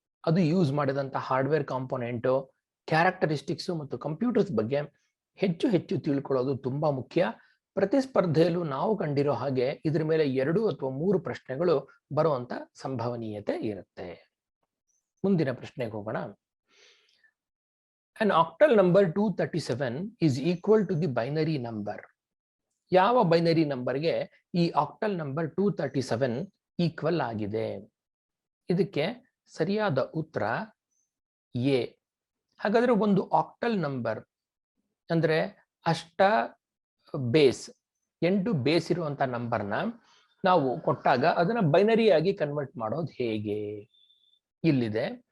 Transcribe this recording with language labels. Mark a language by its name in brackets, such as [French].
[Kannada] ಅದು ಯೂಸ್ ಮಾಡಿದಂಥ hardware component, characteristics ಮತ್ತು ಕಂಪ್ಯೂಟರ್ಸ್ ಬಗ್ಗೆ ಹೆಚ್ಚು ಹೆಚ್ಚು ತಿಳ್ಕೊಳ್ಳೋದು ತುಂಬಾ ಮುಖ್ಯ. ಪ್ರತಿಸ್ಪರ್ಧೆಯಲ್ಲೂ ನಾವು ಕಂಡಿರೋ ಹಾಗೆ ಇದ್ರ ಮೇಲೆ 2 ಅಥವಾ 3 ಪ್ರಶ್ನೆಗಳು ಬರುವಂತ ಸಂಭವನೀಯತೆ ಇರುತ್ತೆ. ಮುಂದಿನ ಪ್ರಶ್ನೆಗೆ ಹೋಗೋಣ. [English] An octal number 237 is equal to the binary number. [Kannada] ಯಾವ ಬೈನರಿ ನಂಬರ್ಗೆ ಈ ಆಕ್ಟಲ್ ನಂಬರ್ 237 ಈಕ್ವಲ್ ಆಗಿದೆ? ಇದಕ್ಕೆ ಸರಿಯಾದ ಉತ್ತರ ಎ. ಹಾಗಾದ್ರೆ ಒಂದು ಆಕ್ಟಲ್ ನಂಬರ್ ಅಂದ್ರೆ ಅಷ್ಟ ಬೇಸ್ 8 ಬೇಸ್ ಇರುವಂತ ನಂಬರ್ನ ನಾವು ಕೊಟ್ಟಾಗ ಅದನ್ನ ಬೈನರಿ ಆಗಿ ಕನ್ವರ್ಟ್ ಮಾಡೋದು ಹೇಗೆ? ಇಲ್ಲಿದೆ.